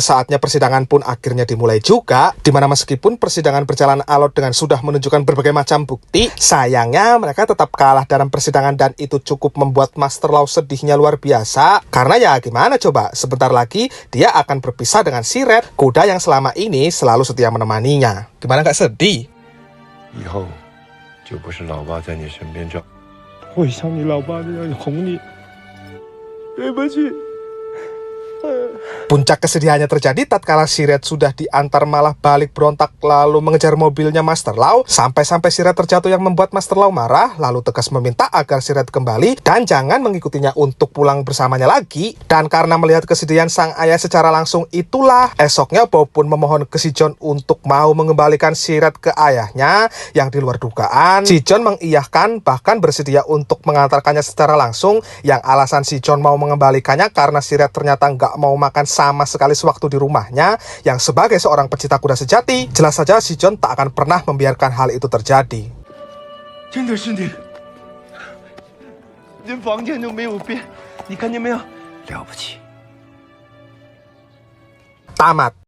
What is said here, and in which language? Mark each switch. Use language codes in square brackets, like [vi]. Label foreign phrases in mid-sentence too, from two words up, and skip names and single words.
[id] saatnya persidangan pun akhirnya dimulai juga, dimana meskipun persidangan berjalan alot dengan sudah menunjukkan berbagai macam bukti, sayangnya mereka tetap kalah dalam persidangan dan itu cukup membuat Master Law sedihnya luar biasa, karena ya gimana coba, sebentar lagi dia akan berpisah dengan si Red, kuda yang selama ini selalu setia menemaninya. Gimana gak sedih? [zh] 以后就不是老爸在你身边照。我像你老爸那样哄你，对不起。 [id] Puncak kesedihannya terjadi tatkala si Red sudah diantar malah balik berontak lalu mengejar mobilnya Master Lau sampai-sampai si Red terjatuh yang membuat Master Lau marah lalu tegas meminta agar si Red kembali dan jangan mengikutinya untuk pulang bersamanya lagi. Dan karena melihat kesedihan sang ayah secara langsung itulah esoknya Bob pun memohon ke si John untuk mau mengembalikan si Red ke ayahnya yang di luar dugaan. Si John mengiyahkan bahkan bersedia untuk mengantarkannya secara langsung yang alasan si John mau mengembalikannya karena si Red ternyata nggak mau makan sama sekali sewaktu di rumahnya yang sebagai seorang pecinta kuda sejati jelas saja si John tak akan pernah membiarkan hal itu terjadi. [zh] 真的是您，您房间就没有变，你看见没有？了不起。 [id] Tamat.